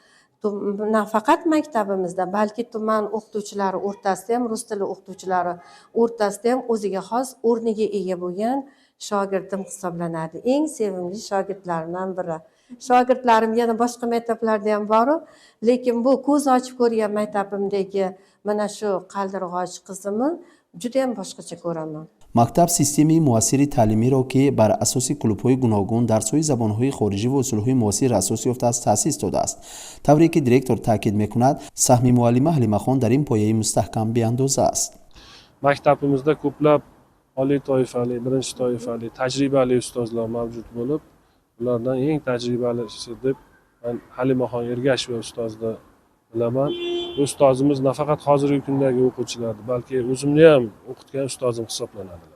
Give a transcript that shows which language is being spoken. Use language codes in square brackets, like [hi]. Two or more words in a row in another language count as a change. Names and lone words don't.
[uz] Nafaqat maktabimizda, balki tuman o'qituvchilari o'rtasida ham, rus tili o'qituvchilari o'rtasida ham o'ziga xos o'rniga ega bo'lgan shogirdim hisoblanadi. Eng sevimli shogirdlarimdan biri. Shogirdlarim yana boshqa maktablarda ham bor, lekin bu ko'z ochib ko'rgan maktabimdagi mana shu qaldirg'och qizimni juda ham boshqacha ko'raman. [fa] مکتب سیستمی موثر تعلیمی را که بر اساس کلوب‌های گوناگون درس‌های زبان‌های خارجی و اصول‌های معاصر اساس یافته است تأسیس داده است. طوری که دیرکتور تاکید می‌کند سهم معلم حلیمه خان در این پایه مستحکم بیاندازه است. [uz] Maktabimizda ko'plab oliy toifali, birinchi toifali, tajribali ustozlar mavjud bo'lib, ulardan eng tajribalisi deb men Halimaxon Ergasheva ustozni bilaman. Bu ustozimiz nafaqat hozirgi kundagi o'quvchilarni, balki o'zimni ham o'qitgan ustozim hisoblanadilar.